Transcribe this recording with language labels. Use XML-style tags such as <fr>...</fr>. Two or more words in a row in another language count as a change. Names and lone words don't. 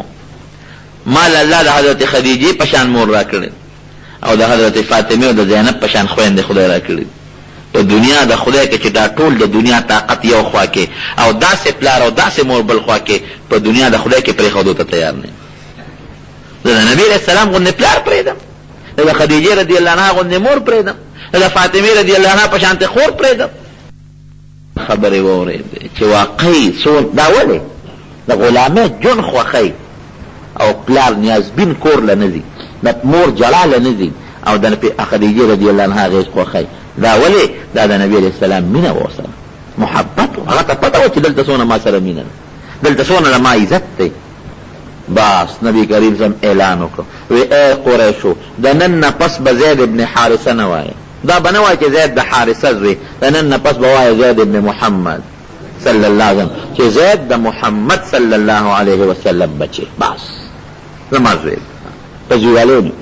<ps>ما له الله د حضرت خدیجې په شان مور را کړی او د حضرت فاطمې او د زینب په شان خویندې خدای را کړي. په دنیا د خدای کې چې دا ټول د دنیا طاقت یو خوا کې او داسې پلار او داسې مور بل خوا کې، په دنیا د خدای کې پرېښودو ته تیار نه یم. زه د نبي</ps> <ar>علیه السلام</ar> <ps>غوندې پلار پرېږدم، د خدیجې</ps> <ar>رضي الله عنها</ar> <ps>غوندې مور پرېږدم، د فاطمې</ps> <ar>رضي الله عنها</ar> <ps>په شانتې خور پرېږدم. خبرې واورېدې چې واقعي دا ولې د غلامۍ جون خوښی او پلار نیازبین کور له نه ځي، د مور جړا له نه ځي او د خدیجې</ps> <ar>رضي الله عنها</ar> <ps>غیږ خوښی، دا ولې؟ دا د نبي</ps> <ar>علیه السلام</ar> <ps>مینه وه ورسره، محبت وه، هغه ته پته وه چې دلته څونه ما سره مینه ده، دلته څونه له ما عزت دی. بس نبی کریم صلی اعلان وکړ، وی ای قریشو د نن نه پس به زید ابن حارثه نه وایه، دا به نه وایه چې زید د حارثه زوی، د نن نه پس به وایه زید ابن محمد</ps> <ar>صلی الله علیه وسلم،</ar> <ps>چې زید د محمد</ps> <ar>صلی الله علیه وسلم</ar> <ps>بچی، بس زما زوی په زویوالی نه.</ps>